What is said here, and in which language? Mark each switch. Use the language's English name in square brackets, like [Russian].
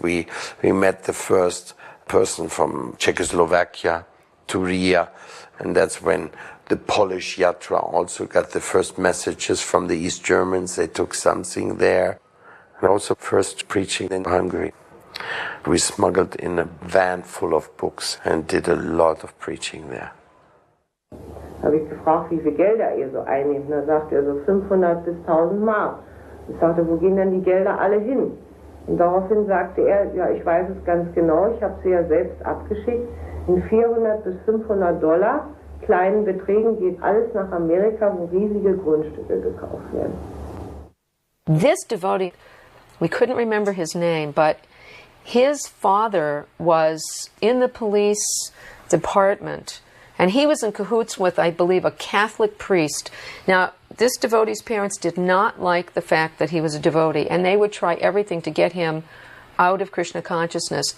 [English] We met the first person from Czechoslovakia to Riga, and that's when the Polish Yatra also got the first messages from the East Germans. They took something there. And also first preaching in Hungary. We smuggled in a van full of books and did a lot of preaching there. [German] Habe ich gefragt, wie viel Gelder ihr so einnehmt. Da sagt er so 500 bis 1000 Mark. Ich sagte, wo gehen denn die Gelder alle hin? Und daraufhin sagte er, ja, ich weiß es ganz genau, ich habe sie ja selbst abgeschickt, in 400 bis 500 Dollar, kleinen Beträgen geht alles nach Amerika, wo riesige Grundstücke gekauft werden. [English] This devotee, we couldn't remember his name, but his father was in the police department, and he was in cahoots with, I believe, a Catholic priest. Now, this devotee's parents did not like the fact that he was a devotee, and they would try everything to get him out of Krishna consciousness.